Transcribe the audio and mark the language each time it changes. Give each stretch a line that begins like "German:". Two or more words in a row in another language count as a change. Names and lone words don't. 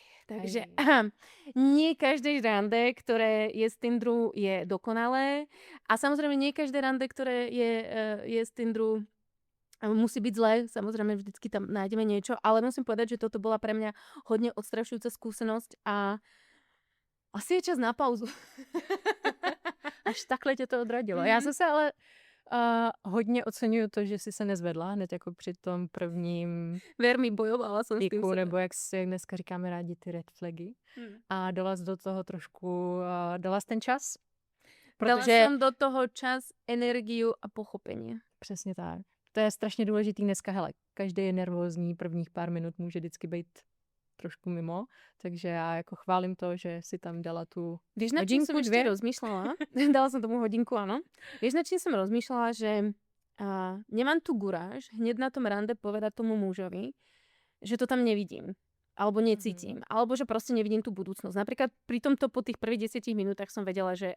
Slovak: Takže nie každé rande, ktoré je z Tinderu, je dokonalé. A samozrejme nie každé rande, ktoré je z Tinderu, musí byť zlé. Samozrejme vždycky tam nájdeme niečo. Ale musím povedať, že toto bola pre mňa hodne odstrašujúca skúsenosť a asi je čas na pauzu.
Czech: Až takhle tě to odradilo. Já zase ale hodně oceňuju to, že jsi se nezvedla hned jako při tom prvním
Slovak: Vermi, bojovala som s tým
Czech: tiku, nebo jak dneska říkáme rádi ty
English: red flagy.
Czech: A dala jsi do toho trošku, dala jsi ten čas? Protože...
Slovak: Dala som do toho čas, energiu a pochopenie.
Czech: Přesně tak. To je strašně důležitý dneska, hele, každý je nervózní, prvních pár minut může vždycky být trošku mimo, takže já jako chválím to, že si tam dala tu
Slovak: Vieš, na čím som ešte rozmýšľala? Dala som tomu hodinku, áno. Vieš, na čím som rozmýšľala, že nemám tu guráž hneď na tom rande povedať tomu mužovi, že to tam nevidím. Alebo necítim. Alebo že proste nevidím tú budúcnosť. Napríklad pri tomto po tých prvých 10 minútach som vedela, že...